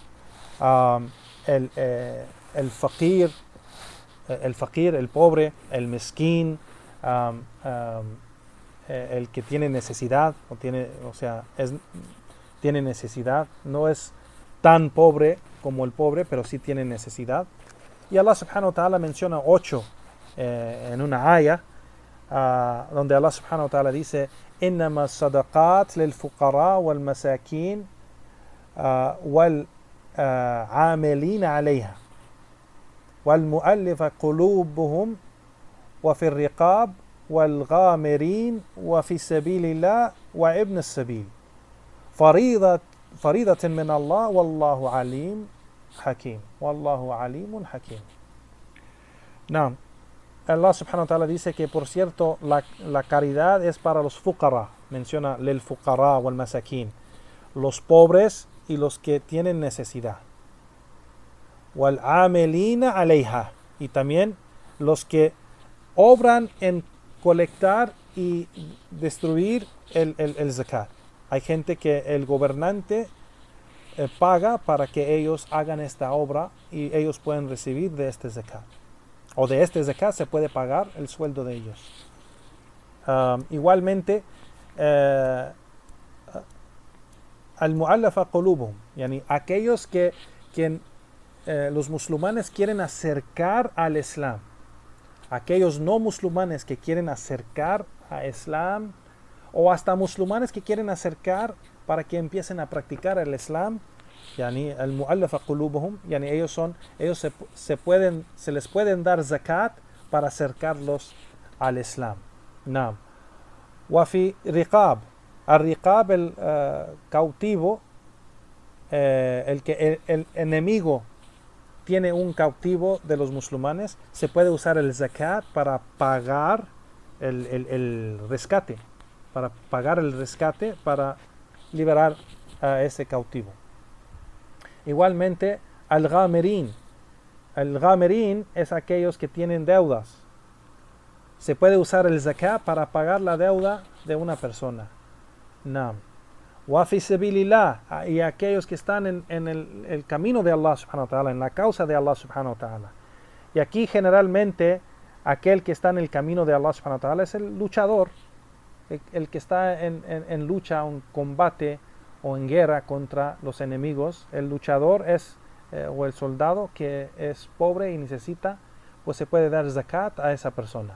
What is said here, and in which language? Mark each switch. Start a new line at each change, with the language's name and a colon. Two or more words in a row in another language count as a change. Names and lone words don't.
Spanish: El faqir, el pobre, el mezquín, el que tiene necesidad, tiene necesidad, no es tan pobre como el pobre, pero sí tiene necesidad. Y Allah
Arabic: سبحانه وتعالى
Spanish: menciona 8 en una aya, donde Allah
Arabic: سبحانه وتعالى
Spanish: dice:
Arabic: إنما الصدقات للفقراء والمساكين والعاملين عليها والمؤلف قلوبهم وفي الرقاب والغامرين وفي سبيل الله وابن السبيل فريضة من الله والله عليم حكيم والله عليم حكيم.
Spanish: No. Allah
Arabic: سبحانه وتعالى
Spanish: dice que, por cierto, la caridad es para los fuqara.
Arabic: Menciona للفقراء والمساكين,
Spanish: los pobres y los que tienen necesidad.
Arabic: والعاملين عليها,
Spanish: y también los que obran en colectar y destruir el zakat. Hay gente que el gobernante paga para que ellos hagan esta obra y ellos pueden recibir de este zakat. O de este zakat se puede pagar el sueldo de ellos. Igualmente,
Arabic: المؤلفة قلوبهم,
Spanish: yani aquellos que los musulmanes quieren acercar al Islam. Aquellos no musulmanes que quieren acercar a Islam, o hasta musulmanes que quieren acercar para que empiecen a practicar el Islam, yani
Arabic: المؤلفة قلوبهم,
Spanish: yani ellos se les pueden dar zakat para acercarlos al Islam. Naam.
Arabic: وفي رقاب، الرقاب,
Spanish: el cautivo, el enemigo tiene un cautivo de los musulmanes, se puede usar el zakat para pagar el rescate, para liberar a ese cautivo. Igualmente, al-ghamirin es aquellos que tienen deudas. Se puede usar el zakat para pagar la deuda de una persona.
Arabic: نعم. وفي سبيل الله,
Spanish: y aquellos que están en el camino de Allah
Arabic: سبحانه وتعالى,
Spanish: en la causa de Allah
Arabic: سبحانه وتعالى.
Spanish: Y aquí generalmente aquel que está en el camino de Allah
Arabic: سبحانه وتعالى
Spanish: es el luchador, el que está en lucha, en combate o en guerra contra los enemigos. El luchador es o el soldado que es pobre y necesita, pues se puede dar zakat a esa persona.